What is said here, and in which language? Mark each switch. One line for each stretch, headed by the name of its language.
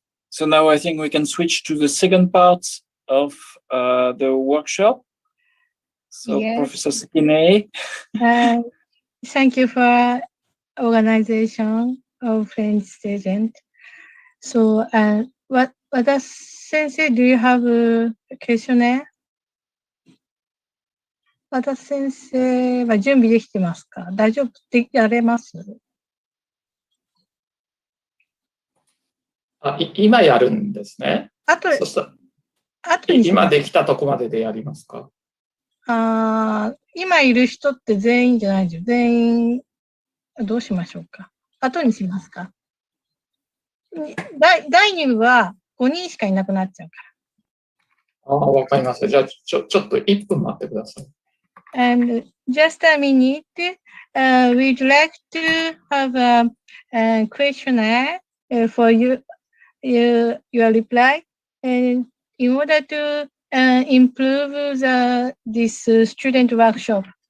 English: So now I think we can switch to the second part of the workshop. So yes. Professor Sekine. Thank you for organization of French student. So what Sensei, do you have a questionnaire?
Japanese: 和田先生は準備できてますか？大丈夫でやれます？今やるんですね。そした後に今できたとこまででやりますか？今いる人って全員じゃないですよ。全員、どうしましょうか。後にしますか。第2部は5人しかいなくなっちゃうかわかりました。じゃあ、ちょっと1分待ってください。
English: And just a minute, we'd like to have a questionnaire for your reply. And in order to improve this student workshop.